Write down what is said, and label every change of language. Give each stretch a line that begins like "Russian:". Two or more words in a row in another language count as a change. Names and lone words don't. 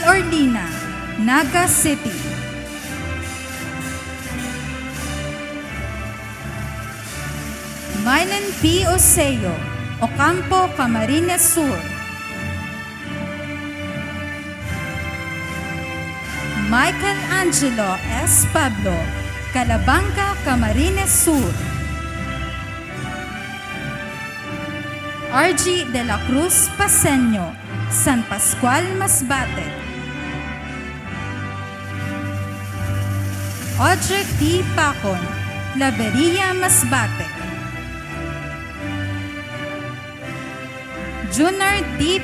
English: Orlina, Naga City. Mylan P. Oseo, Ocampo, Camarines Sur. Michael Angelo S. Pablo, Calabanga, Camarines Sur. RG de la Cruz Paseño, San Pascual, Masbate. Audrey T. Pacon, Claveria, Masbate. Junior D.